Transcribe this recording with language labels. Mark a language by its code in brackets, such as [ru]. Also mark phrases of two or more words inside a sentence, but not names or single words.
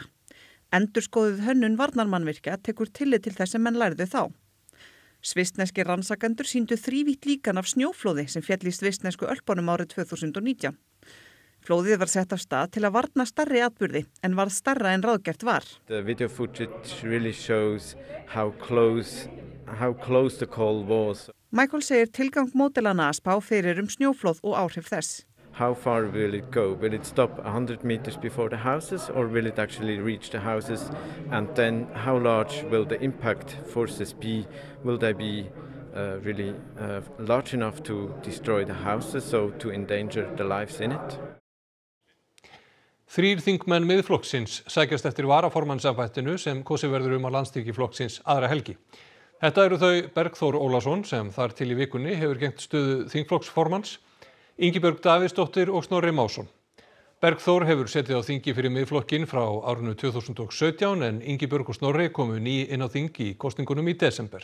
[is] Endurskoðuð hönnun varnarmannvirkja tekur tillit til þess sem menn lærðu þá. Svissneskir rannsakendur sýndu þrívítt líkan af snjóflóði sem féll í svissnesku Ölpunum árið 2019. Flóðið var sett af stað til að varna stærri atburði en varð stærra en ráðgert var. [en] The video footage really shows how close the call was. [is] Michael segir tilgang módelana að spá fyrir snjóflóð og áhrif þess. [en] How far will it go? Will it stop 100 meters before the houses or will it actually reach the houses? And then how large will the impact forces be? Will they be really large enough to destroy the houses, so to endanger the lives in it? [is] 3 þingmenn Miðflokksins sækjast eftir varaformannsembættinu sem kosið verður á landsþingi flokksins aðra helgi. Þetta eru þau Bergþór Ólason sem þar til í vikunni hefur gegnt stöðu þingflokksformanns, Ingibjörg Davíðsdóttir og Snorri Másson. Bergþór hefur setið á þingi fyrir Miðflokkinn frá árinu 2017 en Ingibjörg og Snorri komu ný inn á þing í kosningunum í desember.